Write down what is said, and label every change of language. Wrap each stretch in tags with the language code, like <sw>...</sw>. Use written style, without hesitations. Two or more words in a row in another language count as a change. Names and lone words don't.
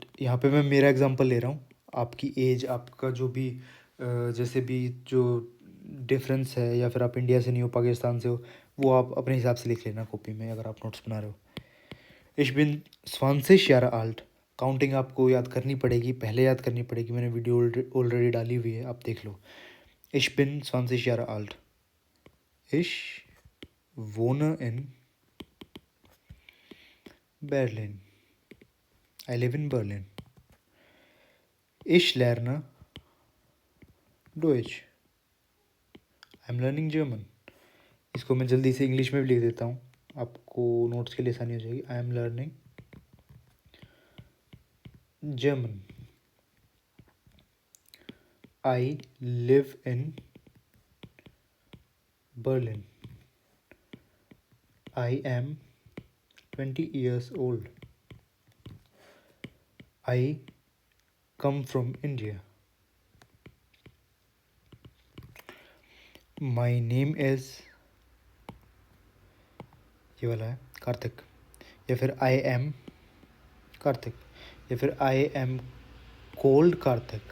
<hi>यहाँ पे मैं मेरा एग्जांपल ले रहा हूँ, आपकी एज, आपका जो भी जैसे भी जो डिफरेंस है, या फिर आप इंडिया से नहीं हो पाकिस्तान से हो, वो आप अपने हिसाब से लिख लेना कॉपी में अगर आप नोट्स बना रहे हो।</hi> <de>Ich bin 20 Jahre alt,</de> <hi>काउंटिंग आपको याद करनी पड़ेगी, पहले याद करनी पड़ेगी, मैंने वीडियो ऑलरेडी डाली हुई है, आप देख लो।</hi> <de>Ich bin 20 Jahre alt, ich wohne in Berlin,</de> <en>I live in Berlin।</en> <de>Ich lerne Deutsch,</de> <en>I'm learning German।</en> <hi>इसको मैं जल्दी से इंग्लिश में भी लिख देता हूँ, आपको नोट्स के लिए आसानी हो जाएगी।</hi> <en>I am learning German, I live in Berlin, I am 20 years old, I come from India, my name is,</en> <hi>ये वाला है</hi> <en>कार्तिक,</en> <hi>या फिर</hi> <en>I am Kartik,</en> <hi>या फिर</hi> <en>I am called Kartik.</en>